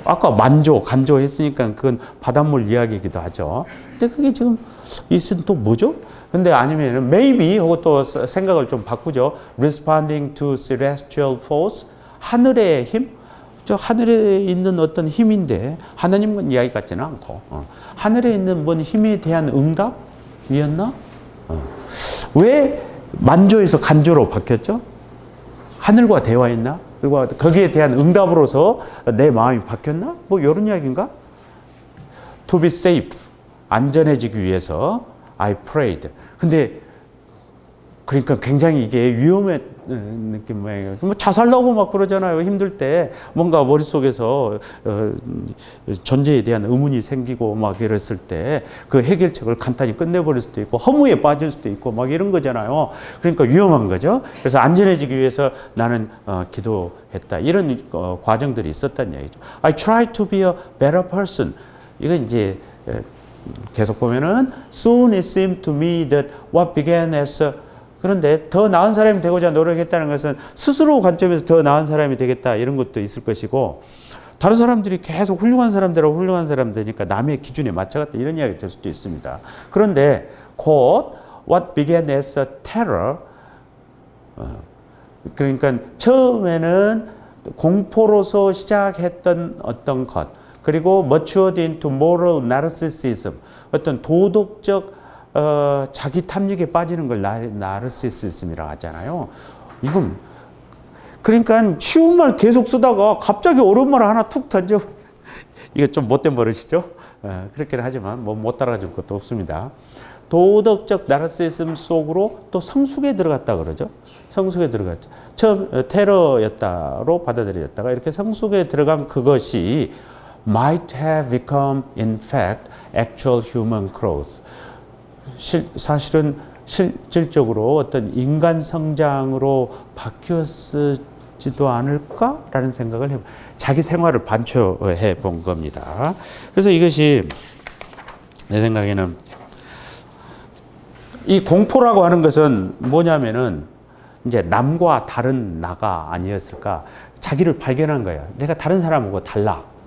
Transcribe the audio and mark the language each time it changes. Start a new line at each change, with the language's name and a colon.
Korean: 아까 만조, 간조 했으니까 그건 바닷물 이야기이기도 하죠. 근데 그게 지금 있으면 또 뭐죠? 근데 아니면 maybe 하고 또 생각을 좀 바꾸죠.
English: responding to celestial force.
Korean: 하늘의 힘? 저 하늘에 있는 어떤 힘인데 하나님은 이야기 같지는 않고 하늘에 있는 뭔 힘에 대한 응답이었나? 왜 만조에서 간조로 바뀌었죠? 하늘과 대화했나? 그리고 거기에 대한 응답으로서 내 마음이 바뀌었나? 뭐 이런 이야기인가?
English: To be safe,
Korean: 안전해지기 위해서
English: I prayed.
Korean: 근데 그러니까 굉장히 이게 위험한 느낌 모양이에요. 뭐 자살나고 막 그러잖아요. 힘들 때 뭔가 머릿속에서 존재에 대한 의문이 생기고 막 이랬을 때 그 해결책을 간단히 끝내버릴 수도 있고 허무에 빠질 수도 있고 막 이런 거잖아요. 그러니까 위험한 거죠. 그래서 안전해지기 위해서 나는 기도했다. 이런 과정들이 있었단 얘기죠.
English: I try to be a better person.
Korean: 이건 이제 계속 보면은
English: soon it seemed to me that what began as a
Korean: 그런데 더 나은 사람이 되고자 노력했다는 것은 스스로 관점에서 더 나은 사람이 되겠다 이런 것도 있을 것이고 다른 사람들이 계속 훌륭한 사람들이니까 남의 기준에 맞춰갔다 이런 이야기 될 수도 있습니다. 그런데 곧
English: what began as a terror
Korean: 그러니까 처음에는 공포로서 시작했던 어떤 것 그리고
English: matured into moral narcissism
Korean: 어떤 도덕적 자기 탐닉에 빠지는 걸 나르시시즘이라고 하잖아요. 이건 그러니까 쉬운 말 계속 쓰다가 갑자기 어려운 말 하나 툭 던져. 이게 좀 못된 버릇이죠. 그렇긴 하지만 뭐 못 따라줄 것도 없습니다. 도덕적 나르시시즘 속으로 또 성숙에 들어갔다 그러죠. 성숙에 들어갔죠. 처음 테러였다로 받아들였다가 이렇게 성숙에 들어간 그것이
English: might have become in fact actual human growth.
Korean: 사실은 실질적으로 어떤 인간 성장으로 바뀌었지도 않을까라는 생각을 해요. 자기 생활을 반추해 본 겁니다. 그래서 이것이 내 생각에는 이 공포라고 하는 것은 뭐냐면은 이제 남과 다른 나가 아니었을까? 자기를 발견한 거야. 내가 다른 사람하고 달라.